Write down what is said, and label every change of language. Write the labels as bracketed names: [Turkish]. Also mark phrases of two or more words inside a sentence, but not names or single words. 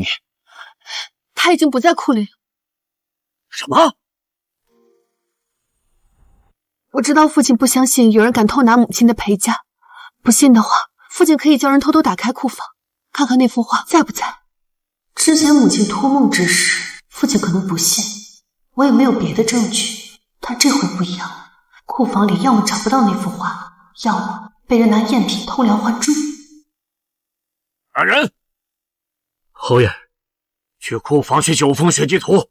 [Chinese] 他已經不在庫裡了。什麼？我知道父親不相信有人敢偷拿母親的陪嫁，不信的話，父親可以叫人偷偷打開庫房，看看那幅畫在不在。之前母親托夢之時，父親可能不信，我也沒有別的證據，但這回不一樣，庫房裡要麼找不到那幅畫，要麼被人拿贗品偷梁換柱。二人，侯爺，去庫房取九峰血跡圖。